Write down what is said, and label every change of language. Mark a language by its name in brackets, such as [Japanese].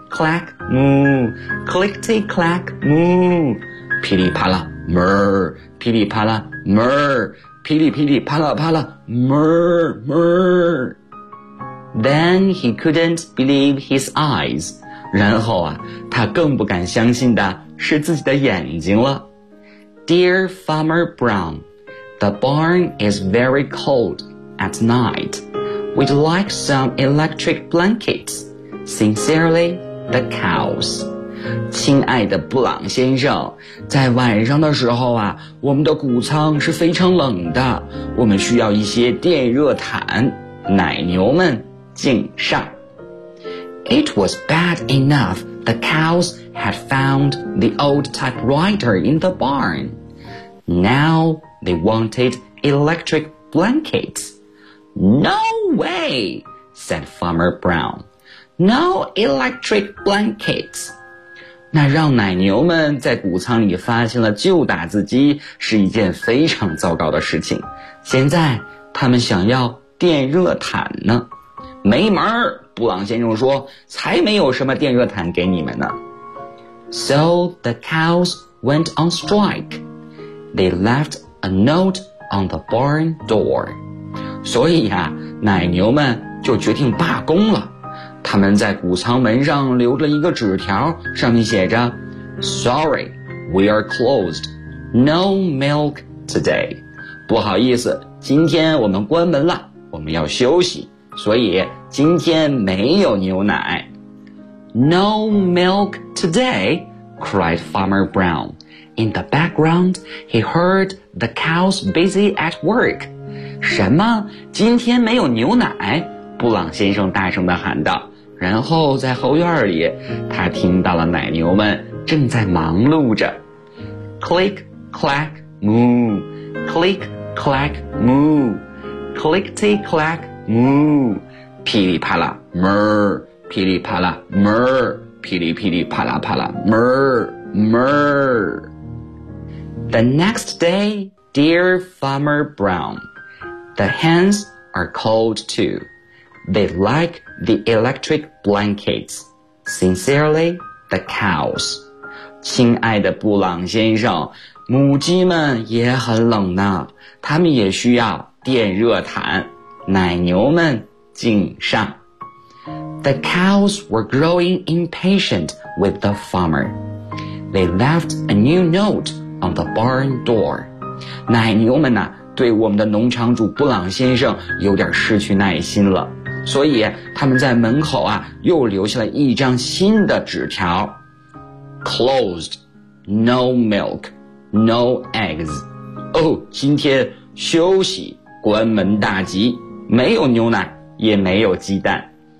[English] clack moo, clickety clack moo, 噼里啪啦 mer, 噼里啪啦 mer, 噼里噼里啪啦啪啦 mer mer. Then he couldn't believe his eyes. [Chinese] 然后啊，他更不敢相信的是自己的眼睛了。 [English] Dear Farmer Brown, the barn is very cold at night. We'd like some electric blankets. Sincerely, the cows. [Chinese] 亲爱的布朗先生，在晚上的时候啊，我们的谷仓是非常冷的，我们需要一些电热毯。奶牛们，敬上。 [English] It was bad enough the cows had found the old typewriter in the barn. Now they wanted electric blankets. No way, said Farmer Brown. No electric blankets. [Chinese] 那让奶牛们在谷仓里发现了旧打字机是一件非常糟糕的事情。现在他们想要电热毯呢。没门儿，布朗先生说，才没有什么电热毯给你们呢。 [English] So the cows went on strike. They left a note on the barn door. [Chinese] 所以啊，奶牛们就决定罢工了。他们在谷仓门上留了一个纸条，上面写着 [English] Sorry, we are closed. No milk today. [Chinese] 不好意思，今天我们关门了，我们要休息，所以今天没有牛奶。 [English] No milk today, cried Farmer Brown. In the background, he heard the cows busy at work. [Chinese] 什么？今天没有牛奶？布朗先生大声地喊道。然后在后院里，他听到了奶牛们正在忙碌着。 [English] Click, clack, moo. Click, clack, moo. Clickety, clack, moo. [Chinese] 噼里啪啦 ,mer. 噼里啪啦 ,mer. 噼里噼里啪啦啪啦 ,mer, mer. [English] The next day, dear Farmer Brown, the hens are cold too. They like the electric blankets. Sincerely, the cows. [Chinese] 亲爱的布朗先生，母鸡们也很冷呢，它们也需要电热毯。奶牛们，敬上。 [English] The cows were growing impatient with the farmer. They left a new note on the barn door. [Chinese] 奶牛们呢，对我们的农场主布朗先生有点失去耐心了。所以他们在门口啊又留下了一张新的纸条。 [English] Closed, no milk, no eggs. [Chinese] 哦，今天休息，关门大吉，没有牛奶，也没有鸡蛋。